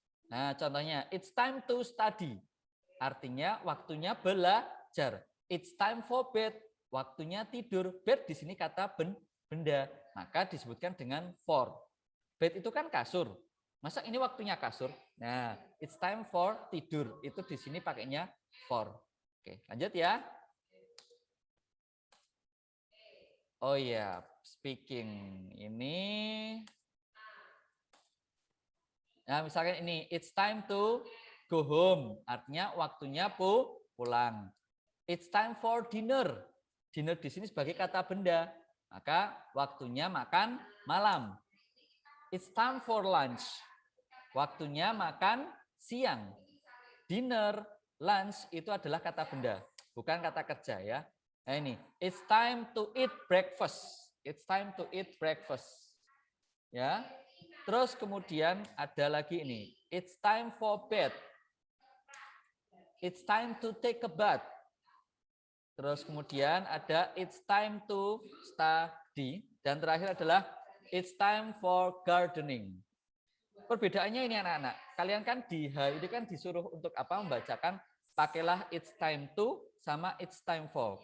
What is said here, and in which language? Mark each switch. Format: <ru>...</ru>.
<id>Nah, contohnya,</id> <en>it's time to study.</en> <id>Artinya waktunya belajar.</id> <en>It's time for bed.</en> <id>Waktunya tidur. Bed di sini kata benda. Maka disebutkan dengan for. Bed itu kan kasur. Masa ini waktunya kasur? Nah,</id> <en>it's time for</en> <id>tidur. Itu di sini pakainya for. Oke, lanjut ya. Oh iya, speaking. Ini. Nah, misalkan ini,</id> <en>it's time to go home.</en> <id>Artinya waktunya pulang.</id> <en>It's time for dinner.</en> <id>Dinner di sini sebagai kata benda. Maka waktunya makan malam.</id> <en>It's time for lunch.</en> <id>Waktunya makan siang. Dinner, lunch itu adalah kata benda, bukan kata kerja ya. Nah ini,</id> <en>it's time to eat breakfast. It's time to eat breakfast.</en> <id>Ya. Terus kemudian ada lagi ini,</id> <en>it's time for bed. It's time to take a bath.</en> <id>Terus kemudian ada</id> <en>it's time to study.</en> <id>Dan terakhir adalah</id> <en>it's time for gardening.</en> <id>Perbedaannya ini anak-anak. Kalian kan di H ini kan disuruh untuk apa? Membacakan pakailah</id> <en>it's time to</en> <id>sama</id> <en>it's time for.</en>